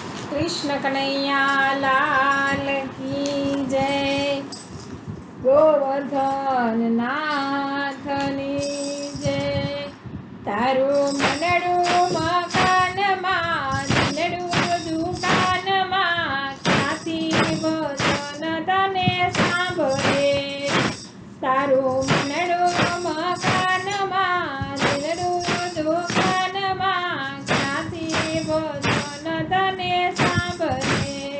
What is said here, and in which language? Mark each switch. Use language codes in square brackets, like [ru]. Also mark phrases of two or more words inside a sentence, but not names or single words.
[hi] कृष्ण कन्हैया लाल की जय। [gu] ગોવર્ધન નાથની જય। તારૂ મનડૂ मकाનમાં દિલડું દુકાનમાં ક્યાંથી વચન તને સાંભળે। તારું મનડું મકાનમાં દિલડું દુકાનમાં ક્યાંથી વચન તને સાંભળે।